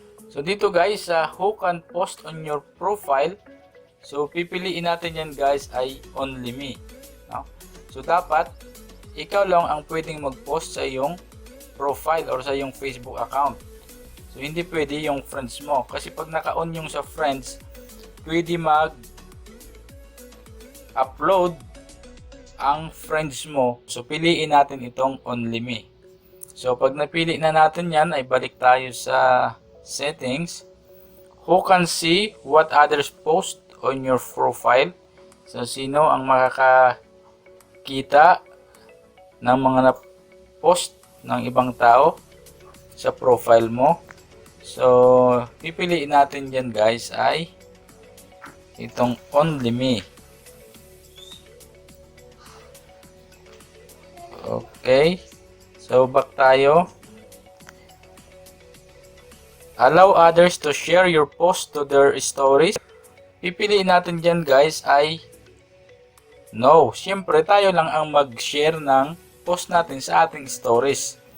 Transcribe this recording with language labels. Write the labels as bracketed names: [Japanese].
[English] So dito guys, who can post on your profile? [Filipino] So pipiliin natin yan guys ay [English] only me. [Filipino] No? So dapat ikaw lang ang pwedeng mag-post sa iyong profile or sa iyong Facebook account. So hindi pwede yung friends mo. Kasi pag naka-on yung sa friends, pwede mag-upload ang friends mo. So piliin natin itong [English] only me. [Filipino] So pag napili na natin yan, ay balik tayo sa settings. [English] Who can see what others post on your profile? [Filipino] So sino ang makakakita ng mga na-post ng ibang tao sa profile mo? So pipiliin natin yan guys ay itong [English] only me. Okay, so back tayo. Allow others to share your post to their stories. [Filipino] Pipiliin natin dyan guys ay no. Siyempre tayo lang ang mag-share ng post natin sa ating stories.